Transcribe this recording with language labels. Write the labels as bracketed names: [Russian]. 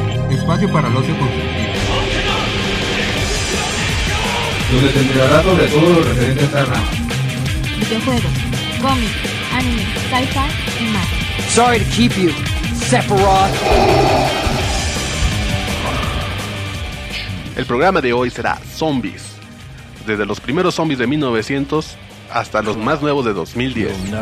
[Spanish] Espacio para los deportes. Donde tendrá datos de todo lo referente a Tarna. Videojuegos, cómics, anime, sci-fi y más. [English] Sorry to keep you, Sephiroth. [Spanish] El programa de hoy será Zombies. Desde los primeros zombies de 1900 hasta los más nuevos de 2010.